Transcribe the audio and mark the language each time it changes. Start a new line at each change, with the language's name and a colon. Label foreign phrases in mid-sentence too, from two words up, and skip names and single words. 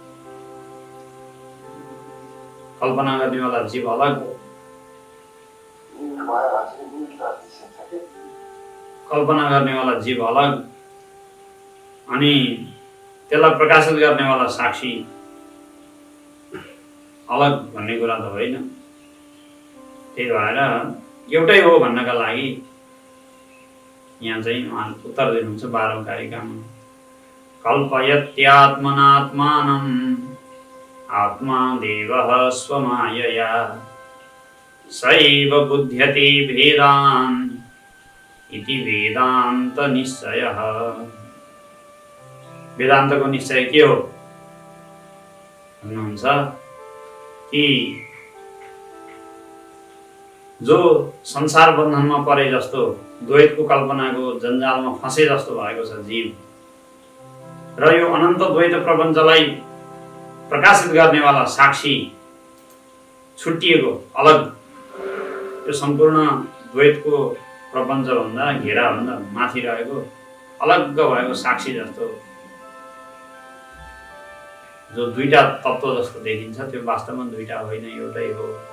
Nepali: कल्पना गर्नेवाला जीव अलग हो, कल्पना गर्नेवाला जीव अलग अनि त्यसलाई प्रकाशित गर्नेवाला साक्षी अलग भन्ने कुरा त होइन। त्यही भएर एउटै हो भन्नका लागि यहाँ चाहिँ उहाँले उत्तर दिनुहुन्छ 12औं कारिकामा।
Sanskrit: कल्पयत्यात्मनात्मानं आत्मा देवः स्वमायया सैव बुध्यते भेदान् इति वेदान्त निश्चयः।
Nepali: वेदान्तको निश्चय के हो भन्नुहुन्छ कि जो संसार बन्धनमा परे जस्तो द्वैतको कल्पनाको जन्जालमा फँसे जस्तो भएको छ जीव र यो अनन्त द्वैत प्रपञ्चलाई प्रकाशित गर्नेवाला साक्षी छुट्टिएको अलग, यो सम्पूर्ण द्वैतको प्रपञ्चभन्दा घेराभन्दा माथि रहेको अलग भएको साक्षी जस्तो जो दुईटा तत्त्व जस्तो देखिन्छ त्यो वास्तवमा दुईटा होइन, एउटै हो।